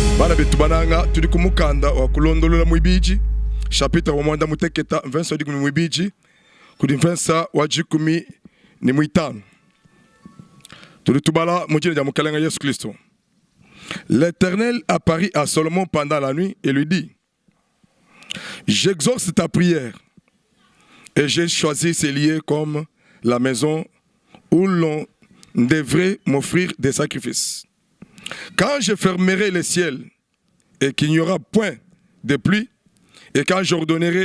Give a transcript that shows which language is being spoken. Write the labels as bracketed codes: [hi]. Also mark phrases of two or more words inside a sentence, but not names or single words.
[cjk] Bana betu bananga tuli kumukanda wa kulondolola mwibiji chapitre wa mwanda muteketa verse wa mwibiji kudi verse wa jikumi ni mwitano. Tuli tubala mujine ja mukalenga Yesu Kristo. [fr] L'Éternel apparut à Salomon pendant la nuit et lui dit: j'exauce ta prière et j'ai choisi ces lieux comme la maison où l'on devrait m'offrir des sacrifices. Quand je fermerai les ciels et qu'il n'y aura point de pluie, et quand j'ordonnerai